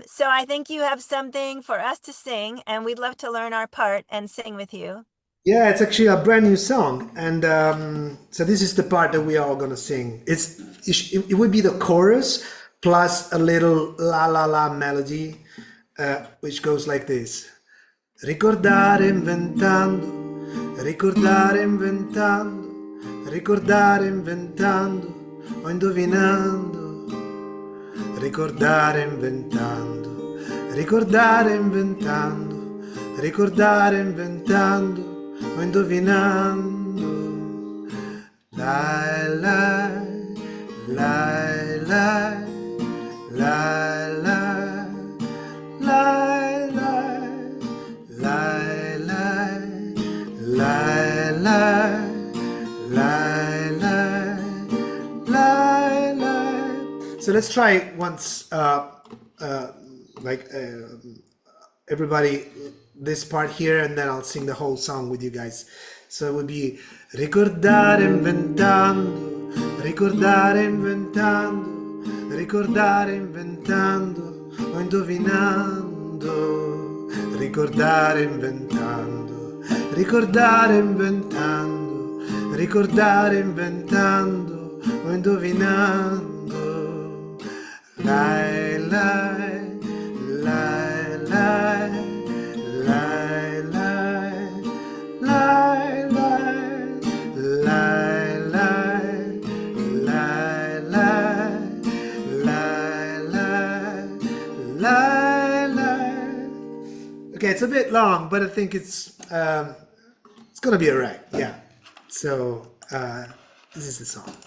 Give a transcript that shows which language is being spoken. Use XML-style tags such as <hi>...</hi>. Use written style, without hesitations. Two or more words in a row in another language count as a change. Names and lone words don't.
<en>So I think you have something for us to sing, and we'd love to learn our part and sing with you. Yeah, it's actually a brand new song, and so this is the part that we are all gonna sing. It would be the chorus plus a little la la la melody, which goes like this:</en> <it>Ricordare inventando, ricordare inventando, ricordare inventando, o indovinando. Ricordare inventando, ricordare inventando, ricordare inventando. O indovinando. Lai lai, lai lai, lai lai, lai lai, lai lai, lai lai, lai lai, lai lai.</it> <en>So let's try it once, everybody, this part here, and then I'll sing the whole song with you guys. So it would be</en> <it>ricordare inventando, ricordare inventando, ricordare inventando, o indovinando. Ricordare inventando, ricordare inventando, ricordare inventando, o indovinando. Lai lai, lai lai. Lai lai, lai lai, lai lai, lai lai, lai lai, lai lai.</it> <en>Okay, it's a bit long, but I think it's gonna be alright. Yeah. So this is the song.</en>